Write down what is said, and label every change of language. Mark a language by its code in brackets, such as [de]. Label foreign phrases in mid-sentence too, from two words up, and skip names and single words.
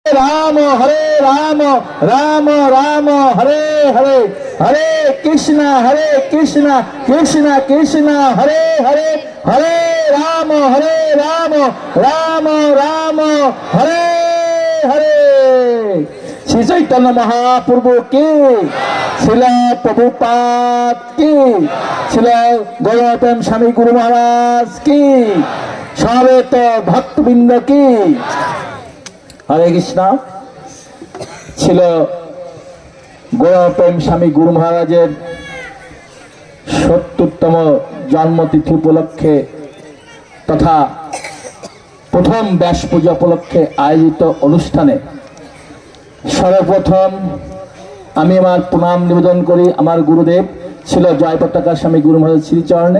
[sa] राम राम राम हरे हरे हरे कृष्ण कृष्ण कृष्ण हरे हरे हरे राम राम राम हरे हरे। [hi] श्री चैतन्य महाप्रभु की, श्रील प्रभुपाद की, श्रील गौतम स्वामी गुरु महाराज की, समवेत भक्तबृंद की। [sa] हरे कृष्ण। [bn] ছিল গৌরপ্রেম স্বামী গুরু মহারাজের ৭০তম জন্মতিথি উপলক্ষে তথা প্রথম ব্যাস পূজা উপলক্ষে আয়োজিত অনুষ্ঠানে সর্বপ্রথম আমি আমার প্রণাম নিবেদন করি আমার গুরুদেব ছিল জয় পতাকা স্বামী গুরু মহারাজ শ্রীচরণে।